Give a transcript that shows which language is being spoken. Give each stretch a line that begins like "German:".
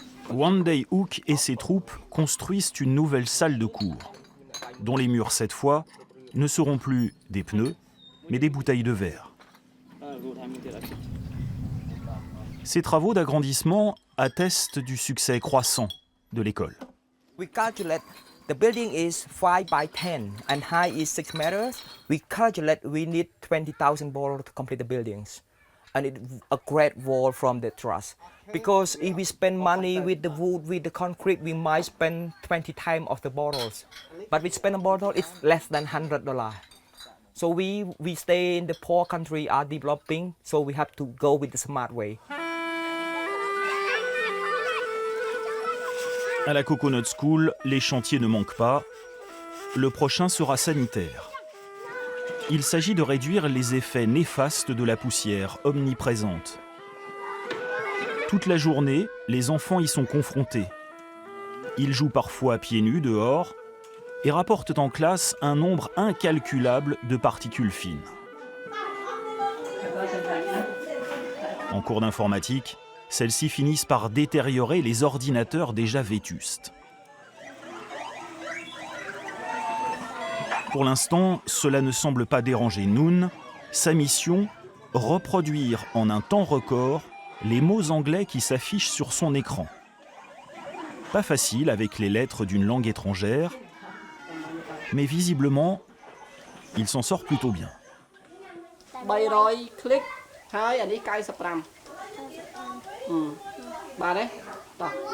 French: One Day Hook et ses troupes construisent une nouvelle salle de cours, dont les murs cette fois ne seront plus des pneus, mais des bouteilles de verre. Ces travaux d'agrandissement attestent du succès croissant de l'école.
English: We calculate the building is 5 by 10 and high is 6 meters. We calculate we need 20,000 bottles to complete the buildings. And it's a great wall from the truss. Because if we spend money with the wood, with the concrete, we might spend 20 times of the bottles. But we spend a bottle, it's less than $100. So we stay in the poor country, are developing, so we have to go with the smart way.
French: À la Coconut School, les chantiers ne manquent pas. Le prochain sera sanitaire. il s'agit de réduire les effets néfastes de la poussière omniprésente. Toute la journée, les enfants y sont confrontés. Ils jouent parfois pieds nus dehors et rapportent en classe un nombre incalculable de particules fines. En cours d'informatique, celles-ci finissent par détériorer les ordinateurs déjà vétustes. Pour l'instant, cela ne semble pas déranger Noon. Sa mission, reproduire en un temps record les mots anglais qui s'affichent sur son écran. Pas facile avec les lettres d'une langue étrangère, mais visiblement, il s'en sort plutôt bien.
Khmer: 300 click ហើយអានេះ95បាទទេតោះ